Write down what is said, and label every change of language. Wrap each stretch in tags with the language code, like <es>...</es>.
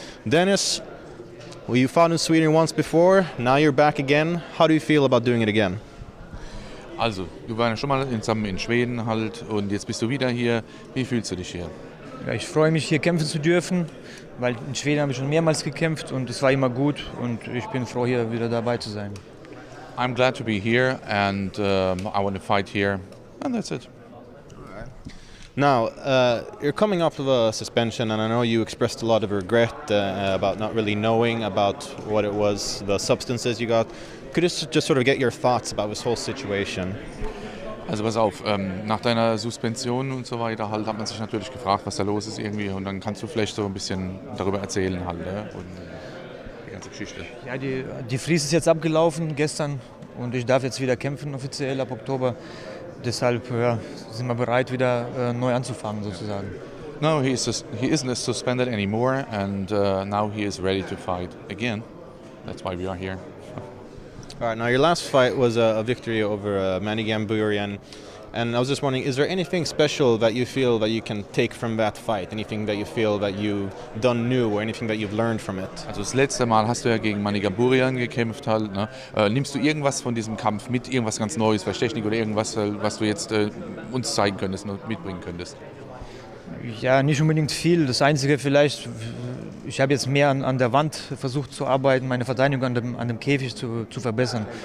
<en>Dennis, well, you fought in Sweden once before, now you're back again. How do you feel about doing it again?</en> <de>Also, du warst ja schon mal zusammen in Schweden halt und jetzt bist du wieder hier. Wie fühlst du dich hier? Ja, ich freue mich, hier kämpfen zu dürfen, weil in Schweden habe ich schon mehrmals gekämpft und es war immer gut und ich bin froh, hier wieder dabei zu sein.</de> <en>I'm glad to be here and I want to fight here and that's it. Now, you're coming off of a suspension, and I know you expressed a lot of regret about not really knowing about what it was, the substances you got. Could you just sort of get your thoughts about this whole situation?</en> <de>Also pass auf, nach deiner Suspension und so weiter halt hat man sich natürlich gefragt, was da los ist irgendwie und dann kannst du vielleicht so ein bisschen darüber erzählen halt, ja? Und die ganze Geschichte. Ja, die Frist ist jetzt abgelaufen gestern und ich darf jetzt wieder kämpfen offiziell ab Oktober. Deshalb sind wir bereit, wieder neu anzufangen sozusagen.</de> <en>No, he isn't suspended anymore and now he is ready to fight again. That's why we are here. All right, now your last fight was a victory over Manny Gamburian, and I was just wondering, is there anything special that you feel that you can take from that fight? Anything that you feel that you've done new or anything that you've learned from it?</en> <de>Also das letzte Mal hast du ja gegen Manny Gamburian gekämpft halt, ne? Nimmst du irgendwas von diesem Kampf mit, irgendwas ganz Neues, vielleicht Technik oder irgendwas, was du jetzt uns zeigen könntest und mitbringen könntest? Ja, nicht unbedingt viel. Das Einzige vielleicht, ich habe jetzt mehr an der Wand versucht zu arbeiten, meine Verteidigung an dem Käfig zu verbessern.</de>